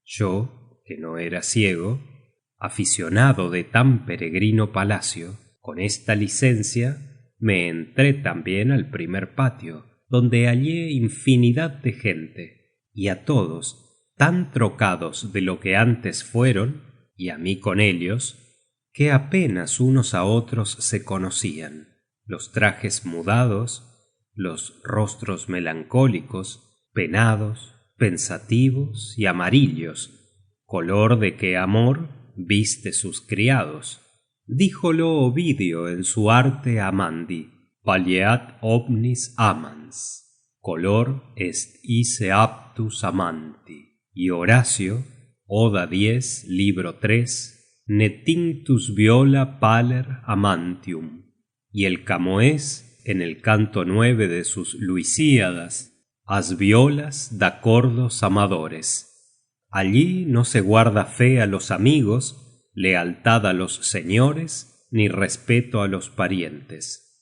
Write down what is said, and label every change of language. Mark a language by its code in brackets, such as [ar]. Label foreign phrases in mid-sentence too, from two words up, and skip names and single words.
[es] Yo, que no era ciego, aficionado de tan peregrino palacio, con esta licencia me entré también al primer patio, donde hallé infinidad de gente, y a todos tan trocados de lo que antes fueron, y a mí con ellos, que apenas unos a otros se conocían. Los trajes mudados, los rostros melancólicos, penados, pensativos y amarillos, color de que amor viste sus criados. díjolo Ovidio en su arte amandi: [la] Palleat omnis amans, color est isse aptus amanti. [es] Y Horacio, Oda 10, libro 3, [la] ne tinctus viola paler amantium. [es] Y el Camoés, en el canto 9 de sus Luisíadas: [pt] as violas d'acordos amadores. [es] Allí no se guarda fe a los amigos, lealtad a los señores, ni respeto a los parientes.